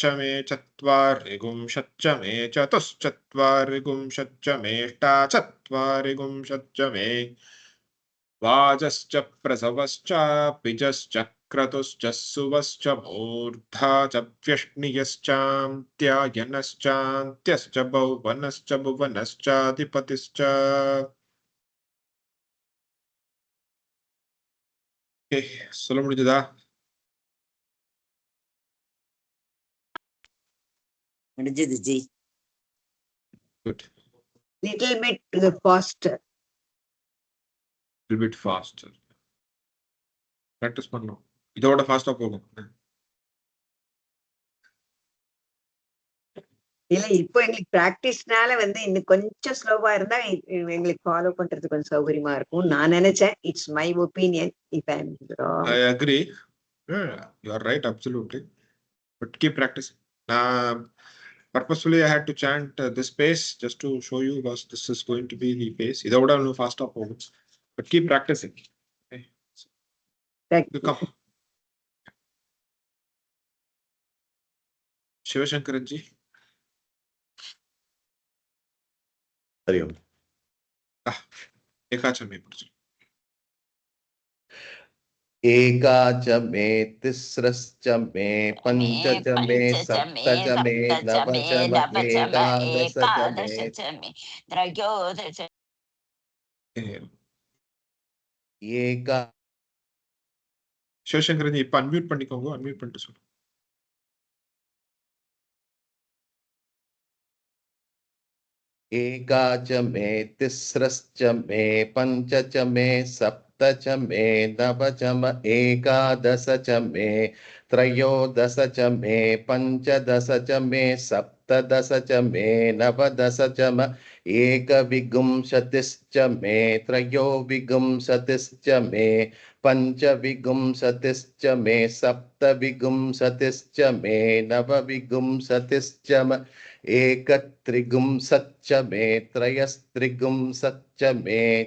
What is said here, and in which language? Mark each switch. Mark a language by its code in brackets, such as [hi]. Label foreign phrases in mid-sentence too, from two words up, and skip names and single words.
[sa] मे चत्वारिगुंशच्च मे चतुश्चत्वारिगुंशच्च मेष्टाचत्वारिगुंशच्च मे वाजश्च प्रसवश्च पिजश्च क्रतुश्च सुवश्च मूर्धा च व्यष्णियश्चान्त्यायनश्चान्त्यश्च भुवनश्च भुवनश्चाधिपतिश्च [ta] சொல்ல முடிஞ்சதா? முடிஞ்சது ஜி. [en] Good. Little bit faster. Little bit faster. Practice பண்ணணும். [ta] இதோட ஃபாஸ்டா போகும். இல்ல இப்போ எங்களுக்கு பிராக்டிஸ்னால வந்து இன்னும் கொஞ்சம் ஸ்லோவா இருந்தா எங்களுக்கு ஃபாலோ பண்றது கொஞ்சம் சௌகரியமா இருக்கும் நான் நினைச்சேன். [en] It's my opinion. If I am wrong. I agree. Yeah, you are right, absolutely. But keep practicing. Purposefully, I had to chant this pace just to show you because this is going to be the pace. [ta] இதோட இன்னும் ஃபாஸ்டா போகும். [en] But keep practicing. Okay. Thank You you. come. Shivashankaran ji. [hi] हरि ओम एकाच में पढ़ो. [sa] एका च मे तिस्रश्च मे पञ्च च मे सप्त च मे नव च मे एकादश च मे त्रयोदश एका [ta] சிவசங்கரன் இப்ப அன்மியூட் பண்ணிக்கோங்க. அன்மியூட் பண்ணிட்டு சொல்லுங்க. [sa] एका च मे तिस्रश्च मे पञ्च च मे सप्त च मे नव च मे एकादश च मे त्रयोदश च मे पञ्चदश च मे सप्तदश च मे नवदश च मे एकविंशतिश्च मे त्रयोविंशतिश्च मे पञ्चविंशतिश्च मे सप्तविंशतिश्च मे नवविंशतिश्च मे एकत्रिंशच्च मे त्रयस्त्रिंशच्च मे